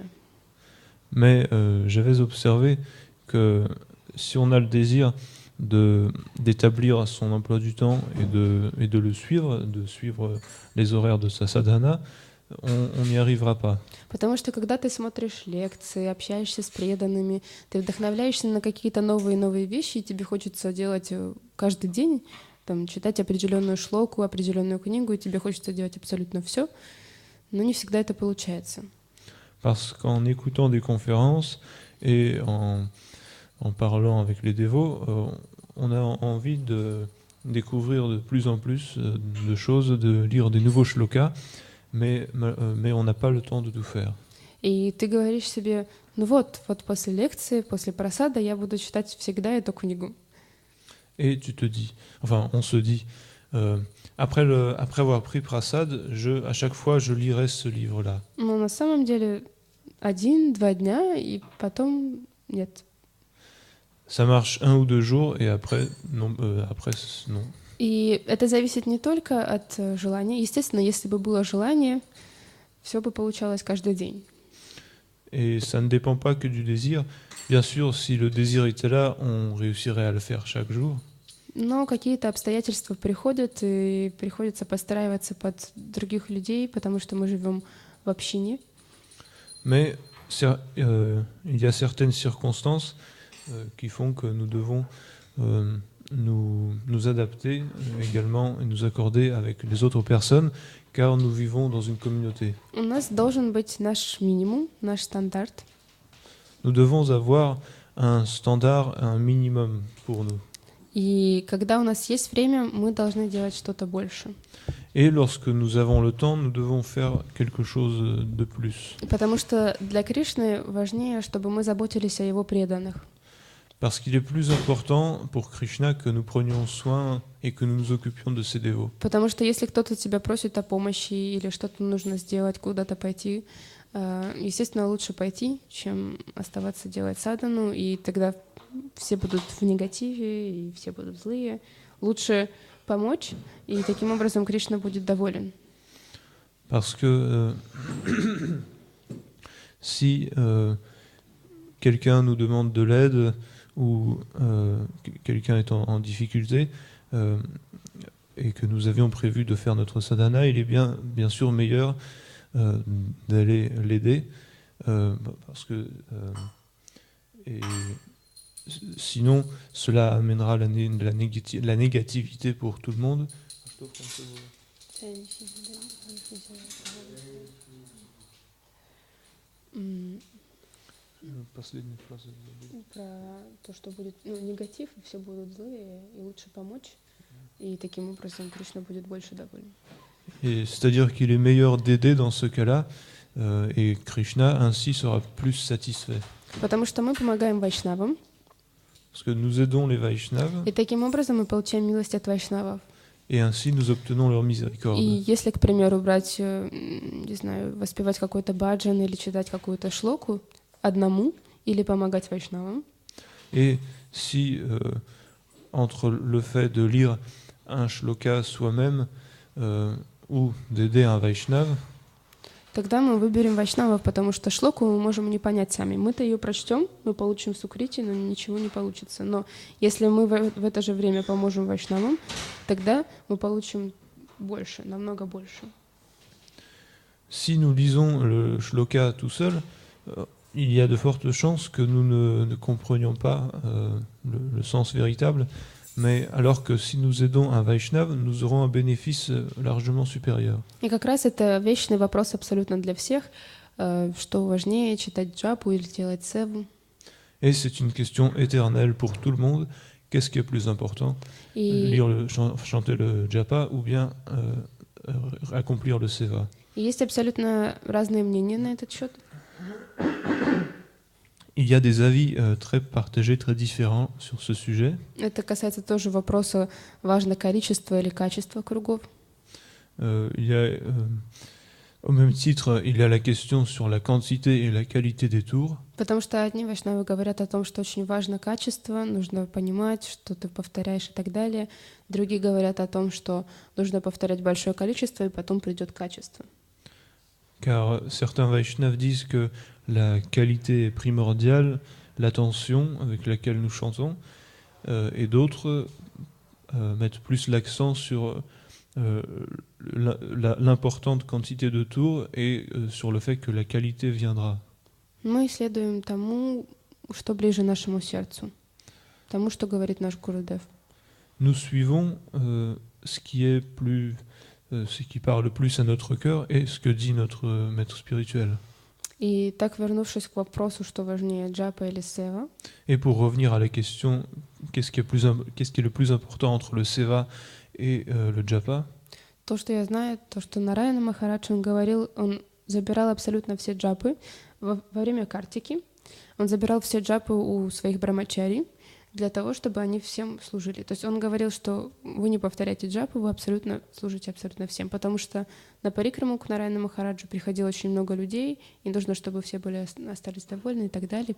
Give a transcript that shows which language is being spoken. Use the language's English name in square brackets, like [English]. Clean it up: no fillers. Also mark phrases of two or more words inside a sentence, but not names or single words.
[French] Mais j'avais observé que si on a le désir d'établir son emploi du temps et de le suivre, de suivre les horaires de sa sadhana, on n'y arrivera pas. [Russian] Потому что когда ты смотришь лекции, общаешься с преданными, ты вдохновляешься на какие-то новые вещи, и тебе хочется делать каждый день, там, читать определенную шлоку, определенную книгу, и тебе хочется делать абсолютно все, но не всегда это получается. [French] Parce qu'en écoutant des conférences et en parlant avec les dévots, on a envie de découvrir de plus en plus de choses, de lire des nouveaux shlokas, mais on n'a pas le temps de tout faire. [Russian] И ты говоришь себе, ну вот после лекции, после прасада я буду читать всегда эту книгу. [French] Et tu te dis, enfin on se dit, après avoir pris prasad, à chaque fois je lirai ce livre-là. [Russian] Но на самом деле 1-2 дня, и потом нет. [French] Ça marche 1 ou 2 jours, et après, non. [Russian] И это зависит не только от желания. Естественно, если бы было желание, все бы получалось каждый день. [French] Et ça ne dépend pas que du désir. Bien sûr, si le désir était là, on réussirait à le faire chaque jour. [Russian] Но какие-то обстоятельства приходят, и приходится подстраиваться под других людей, потому что мы живем в общине. [French] Mais il y a certaines circonstances qui font que nous devons nous adapter également et nous accorder avec les autres personnes, car nous vivons dans une communauté. [Russian] У нас должен быть наш минимум, наш стандарт. [French] Nous devons avoir un standard, un minimum pour nous. [Russian] И когда у нас есть время, мы должны делать что-то больше. [French] Et lorsque nous avons le temps, nous devons faire quelque chose de plus. [Russian] Потому что для Кришны важнее, чтобы мы заботились о его преданных. [French] Parce qu'il est plus important pour Krishna que nous prenions soin et que nous nous occupions de ses dévots. [Russian] Потому что если кто-то тебя просит о помощи или что-то нужно сделать, куда-то пойти, естественно, лучше пойти, чем оставаться делать садану, и тогда все будут в негативе, и все будут злые. Лучше помочь, и таким образом Кришна будет доволен. [French] Parce que si quelqu'un nous demande de l'aide ou quelqu'un est en difficulté et que nous avions prévu de faire notre sadhana, il est bien sûr meilleur d'aller l'aider parce que et sinon cela amènera la négativité pour tout le monde. [Russian] Про то, что будет негатив, и все будут злые, и лучше помочь, и таким образом Кришна будет больше доволен. [French] Et c'est-à-dire qu'il est meilleur d'aider dans ce cas-là, et Krishna ainsi sera plus satisfait. [Russian] Потому что мы помогаем вайшнавам, [French] Parce que nous aidons les Vaishnavas, [Russian] и таким образом мы получаем милость от вайшнавов. [French] et ainsi nous obtenons leur [Russian] И [French] miséricorde. [Russian] если, к примеру, брать, не знаю, воспевать какой-то баджан или читать какую-то шлоку одному или помогать вайшнавам, [French] Et si, entre le fait de lire un shloka soi-même ou d'aider un Vaishnava, [Russian] тогда мы выберем вайшнавов, потому что шлоку мы можем не понять сами. Мы-то ее прочтем, мы получим сукрити, но ничего не получится. Но если мы в это же время поможем вайшнавам, тогда мы получим больше, намного больше. [French] si nous lisons le shloka tout seul, il y a de fortes chances que nous ne comprenions pas le sens véritable, mais alors que si nous aidons un Vaishnava, nous aurons un bénéfice largement supérieur. [Russian] И как раз это вечный вопрос абсолютно для всех, что важнее, читать джапу или делать севу. [French] Et c'est une question éternelle pour tout le monde. Qu'est-ce qui est plus important, [Russian] И [French] chanter le japa ou bien accomplir le seva? [Russian] есть абсолютно разные мнения на этот счет. [French] Il y a des avis très partagés, très différents sur ce sujet. [Russian] Это касается тоже вопроса, важно количество или качество кругов. [French] Au même titre, il y a la question sur la quantité et la qualité des tours. [Russian] Потому что одни вайшнавы говорят о том, что очень важно качество, нужно понимать, что ты повторяешь и так далее. Другие говорят о том, что нужно повторять большое количество, и потом придет качество. [French] Car certains Vaishnavas disent que la qualité est primordiale, l'attention avec laquelle nous chantons, et d'autres mettent plus l'accent sur l'importante quantité de tours et sur le fait que la qualité viendra. [Russian] Мы следуем тому, что ближе нашему сердцу, тому, что говорит наш Гурудев. [French] Nous suivons ce qui parle plus à notre cœur et ce que dit notre maître spirituel. [Russian] И так, вернувшись к вопросу, что важнее, джапа или сева, [French] Et pour revenir à la question, qu'est-ce qui est le plus important entre le seva et le japa? [Russian] то, что я знаю, то, что Нараяна Махарадж, он говорил, он забирал абсолютно все джапы во время картики, он забирал все джапы у своих брамачари для того, чтобы они всем служили. То есть он говорил, что вы не повторяете джапу, вы абсолютно служите абсолютно всем, потому что на парикраму к Нараяна Махараджу приходило очень много людей, и нужно, чтобы все остались довольны и так далее.